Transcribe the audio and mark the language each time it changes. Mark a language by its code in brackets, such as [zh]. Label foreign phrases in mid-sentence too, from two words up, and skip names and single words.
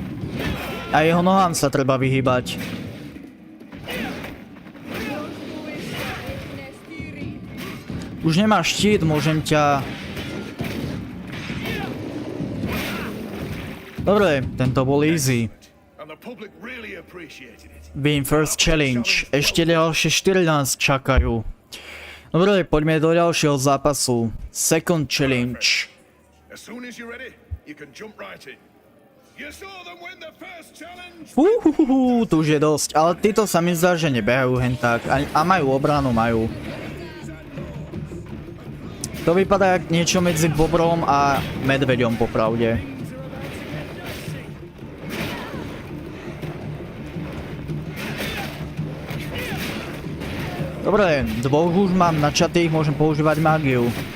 [sk] A jeho nohám sa treba vyhýbať. Už nemáš štít, môžem ťa... Dobre, tento bol easy. [en] Being first challenge. [sk] Ešte ďalšie 4 nás čakajú. Dobre, poďme do ďalšieho zápasu. [en] Second challenge. As soon as you're ready, you can jump right in. You saw them win the first challenge. [sk] Tu už je dosť, ale títo sa mi zdá, že nebehajú hen tak. A majú obranu, majú. To vypadá jak niečo medzi bobrom a medveďom popravde. Dobre, dvoch už mám načatých, môžem používať mágiu.